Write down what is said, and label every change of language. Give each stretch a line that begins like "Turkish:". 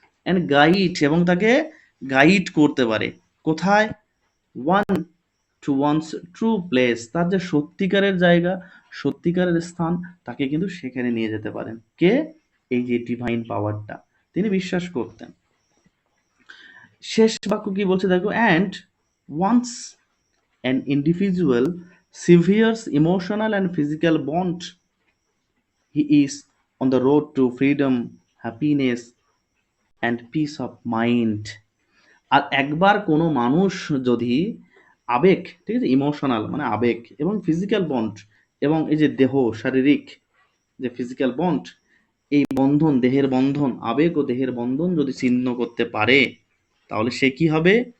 English: and guide,
Bangla: এবং তাকে guide করতে পারে। কোথায়? One
English: to one's true place,
Bangla: তার যে সত্যিকারের জায়গা, সত্যিকারের স্থান, তাকে কিন্তু সেখানে নিয়ে যেতে পারেন। কে? এই যে ডিভাইন পাওয়ারটা তিনি বিশ্বাস করতেন। শেষ বাক্য কি বলছে দেখো,
English: And once an individual severes emotional and physical bond, he is on the road to freedom, happiness and peace of mind.
Bangla: আর একবার কোনো মানুষ যদি আবেগ, ঠিক আছে, ইমোশনাল মানে আবেগ, এবং ফিজিক্যাল বন্ড, এবং এই যে দেহ শারীরিক যে ফিজিক্যাল বন্ড, এই বন্ধন, দেহের বন্ধন, আবেগ ও দেহের বন্ধন যদি ছিন্ন করতে পারে, তাহলে সে কি হবে?